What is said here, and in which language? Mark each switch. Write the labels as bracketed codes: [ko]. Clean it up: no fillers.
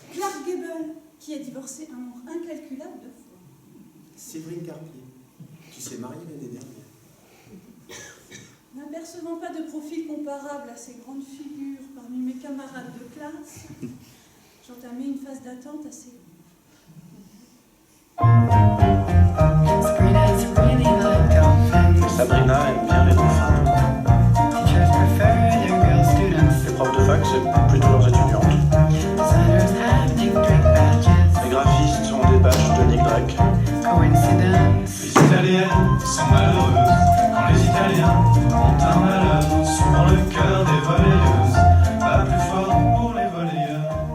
[fr] Clark Gable, qui a divorcé un nombre incalculable de fois. Séverine Carpier, qui s'est mariée l'année dernière. N'apercevant pas de profil comparable à ces grandes figures parmi mes camarades de classe, j'entamais une phase d'attente assez longue. [en] Sabrina's really like dolphins. [fr] Sabrina aime bien les dauphins. [en] Teachers prefer their girl students. [fr] Les profs de fac, c'est plutôt leurs étudiantes. [en] Designers have Nick Drake badges. [fr] Les graphistes ont des badges de Nick Drake. Coincidence. Les Italiennes sont malheureuses quand les Italiens ont un malheur. Souvent le cœur des volleyeuses bat plus fort pour les volleyeurs.